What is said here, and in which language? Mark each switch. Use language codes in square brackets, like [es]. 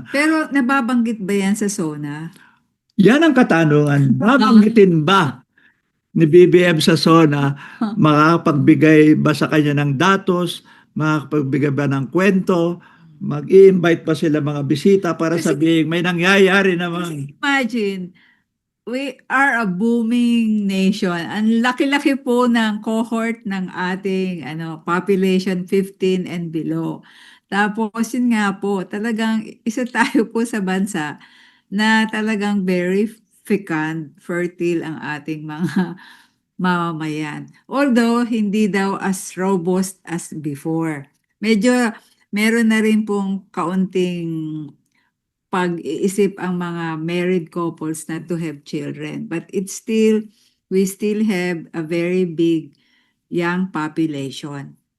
[tl] pero nababanggit ba yan sa SONA? yan ang katanungan. Babanggitin ba ni BBM sa SONA, makakapagbigay ba sa kanya ng datos, makakapagbigay ba ng kwento, mag-i-invite pa sila mga bisita para Kasi- sabihin may nangyayari naman. [en] Imagine, we are a booming nation. [tl] Ang laki-laki po ng cohort ng ating population 15 and below. Tapos yun nga po, talagang isa tayo po sa bansa na talagang very fecund, fertile ang ating mga mamamayan. Although hindi daw as robust as before. Medyo meron na rin pong kaunting pag-iisip ang mga married couples na to have children. [en] But we still have a very big young population.